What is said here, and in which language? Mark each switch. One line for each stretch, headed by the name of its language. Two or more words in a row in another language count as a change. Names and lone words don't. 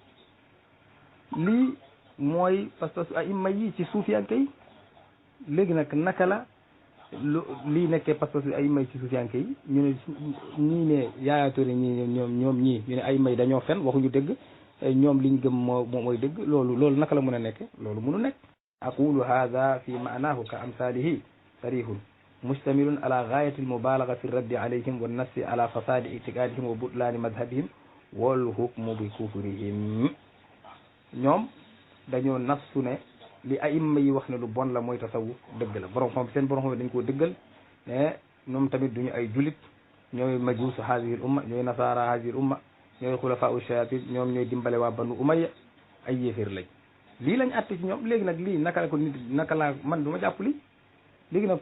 Wolof: lii mooy
French: parce que
Wolof: aimma yi ci suufiyanke yi léegi nag naka la lii nekkee
French: parce que
Wolof: ay may ci suufiyanke yi ñu ne ñii ne yaayaatoore ñii ñoom ñii ñu ne ay may dañoo fen waxuñu dëgg ñoom liñ gëm mooy dëgg loolu naka la mën a nekke loolu mënu nekk
Arabic: أقول هذا في معناه كأمثاله صريح مشتمل على غاية المبالغة في الرد عليهم ونص على فساد اعتقادهم وبطلان مذهبهم والحكم بكفرهم
Wolof: ñoom dañoo nassu ne li aimma yi wax ne lu bon la mooy tasawuf dëgg la borom xam seen borom xam dañ koo dëggal mais ñoom tamit duñu ay julit ñooy
Arabic: مجوس هذه الأمة
Wolof: ñooy nasaara
Arabic: هذه الأمة
Wolof: ñooy
Arabic: خلفاء الشياطين
Wolof: ñoom ñooy dimbale waa banu umayya ay yéeféer lañ lii lañ àtte ci ñoom léegi nag lii naka la ko nit naka laa man du ma jàpp lii léegi nag ku